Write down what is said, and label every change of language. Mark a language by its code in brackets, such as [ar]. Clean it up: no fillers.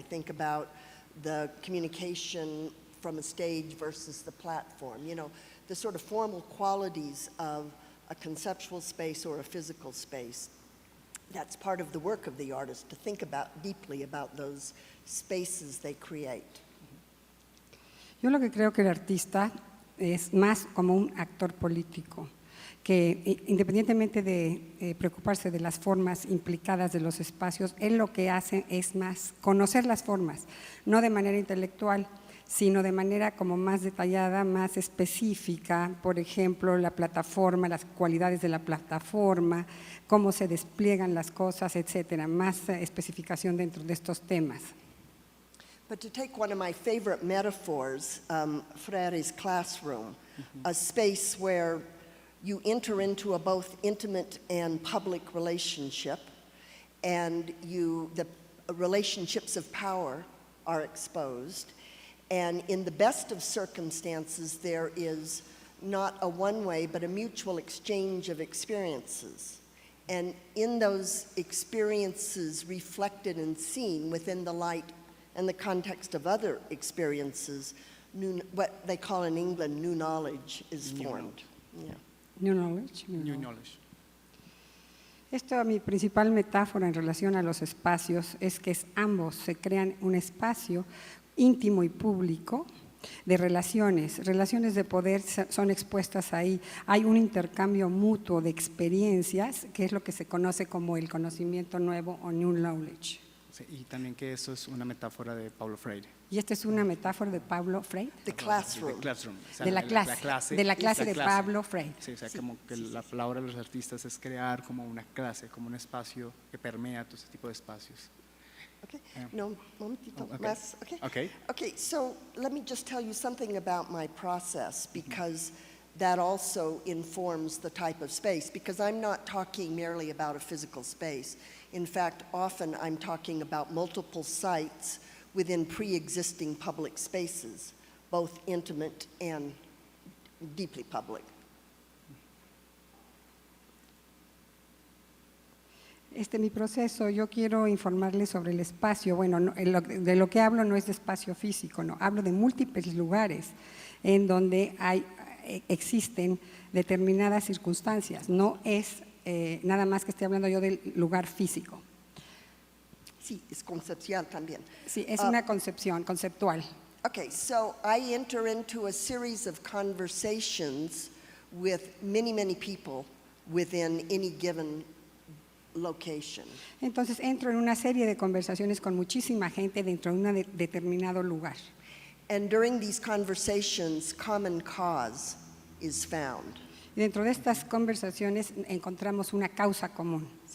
[en] I think about the communication from a stage versus the platform. You know, the sort of formal qualities of a conceptual space or a physical space. That's part of the work of the artist, to think deeply about those spaces they create. [es] Yo lo que creo que el artista es más como un actor político, que independientemente de preocuparse de las formas implicadas de los espacios, él lo que hace es más conocer las formas, no de manera intelectual, sino de manera como más detallada, más específica, por ejemplo, la plataforma, las cualidades de la plataforma, cómo se despliegan las cosas, etcétera, más especificación dentro de estos temas. [en] But to take one of my favorite metaphors, Freire's classroom, a space where you enter into a both intimate and public relationship, and the relationships of power are exposed. And in the best of circumstances, there is not a one-way, but a mutual exchange of experiences. And in those experiences reflected and seen within the light and the context of other experiences, what they call in England, new knowledge is formed. Yeah. New knowledge. New knowledge. [es] Esto, mi principal metáfora en relación a los espacios es que ambos se crean un espacio íntimo y público de relaciones de poder son expuestas ahí. Hay un intercambio mutuo de experiencias, que es lo que se conoce como el conocimiento nuevo o [en] new knowledge. [es] Sí, y también que eso es una metáfora de Paulo Freire. Y esta es una metáfora de Paulo Freire, [en] The classroom. The classroom. [es] O sea, de la clase de Pablo Freire. Sí, o sea, como que la palabra de los artistas es crear como una clase, como un espacio que permea todo ese tipo de espacios. Okay, no, momentito, okay. más, okay? Okay. [en] Okay, so let me just tell you something about my process, because that also informs the type of space, because I'm not talking merely about a physical space. In fact, often I'm talking about multiple sites within pre-existing public spaces, both intimate and deeply public. [es] Mi proceso, yo quiero informarles sobre el espacio. Bueno, de lo que hablo no es de espacio físico, no, hablo de múltiples lugares en donde existen determinadas circunstancias. No es nada más que esté hablando yo del lugar físico. Sí, es conceptual también. Sí, es una concepción, conceptual. [en] Okay, so I enter into a series of conversations with many, many people within any given location. [es] Entonces entro en una serie de conversaciones con muchísima gente dentro de un determinado lugar. [en] And during these conversations, common cause is found. [es] Y dentro de estas conversaciones encontramos una causa común.